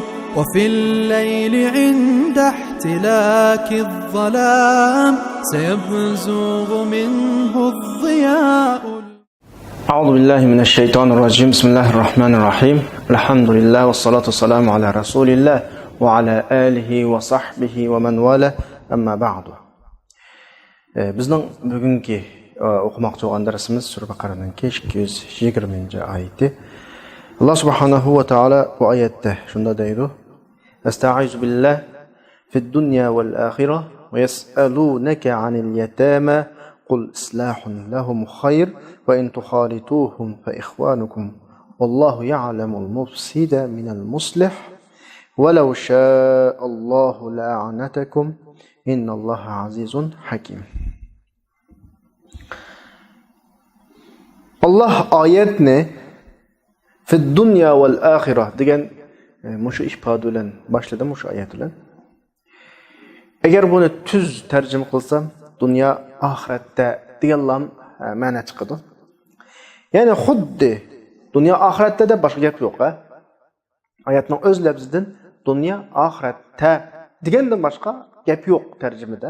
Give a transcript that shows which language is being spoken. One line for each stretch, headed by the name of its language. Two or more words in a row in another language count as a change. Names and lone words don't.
Arabic: وفي الليل عند احتلاك الظلام سيبزغ منه الضياء. أعوذ بالله من الشيطان الرجيم. بسم الله الرحمن الرحيم. الحمد لله والصلاة والسلام على رسول الله وعلى آله وصحبه ومن والاه. أما بعد.
Uzbek: Bizning bugungi o'qimoqchi bo'lgan darsimiz Sura Baqaraning 220-oyati. Alloh subhanahu va taolo bu oyatda shunda deydi:
Arabic: "أستعيذ بالله في الدنيا والآخرة ويسألونك عن اليتامى قل إصلاح لهم خير وإن تخالطوهم فإخوانكم والله يعلم المفسد من المصلح ولو شاء الله لأعنتكم إن الله عزيز حكيم."
Uzbek: Allah oyatni
Arabic: في الدنيا والآخرة
Uzbek: degan mushu ifoda bilan boshladim, mushu oyat bilan. Agar buni tuz tarjima qilsam, dunyo oxiratda degan ma'no chiqadi. Ya'ni xuddi dunyo oxiratda deb boshqa gap yo'q. Oyatning o'z lafzidan dunyo oxiratda degandan boshqa gap yo'q tarjimada.